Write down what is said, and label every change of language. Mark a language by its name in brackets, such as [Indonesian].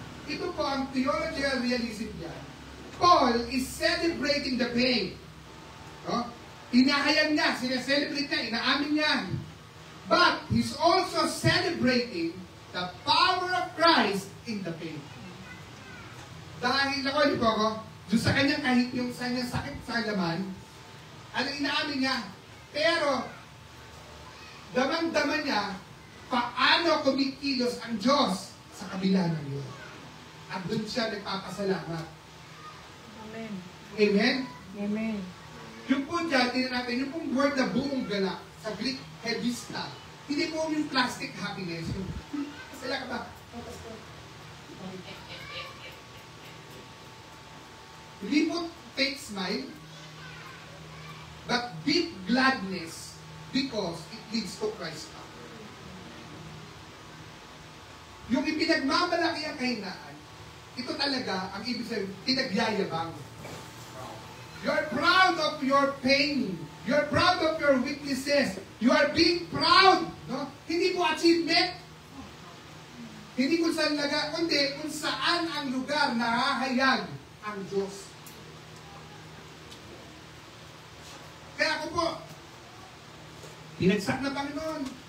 [Filipino] Ito po ang theological realism niya. [English] Paul is celebrating the pain. No? [Filipino] Inahayag niya, sineselebrate niya, inaamin niya. [English] But he's also celebrating the power of Christ in the pain. [Filipino] Dahil ako, doon sa kanyang kahit yung sa kanyang sakit sa laman, inaamin niya. Pero, damang-daman niya, paano kumikilos ang Diyos sa kabila ng yun. At doon siya nagpapasalamat. Amen. Amen? Amen. Yung po dyan, tingnan natin, yung pong word na buong galak, sa Greek, hedista, hindi po yung plastic happiness. Sila ka ba? Hindi po [English] fake smile, but deep gladness because it leads to Christ's power. [Filipino] Yung ipinagmamalaki ang kahinaan, ito talaga ang ibig sabihin, pinagyayabang. [English] You're proud of your pain. You're proud of your weaknesses. You are being proud. No? [Filipino] Hindi po achievement. Hindi kung saan kundi kung saan ang lugar nahahayag ang Diyos. Kaya ako po, binagsak na Panginoon.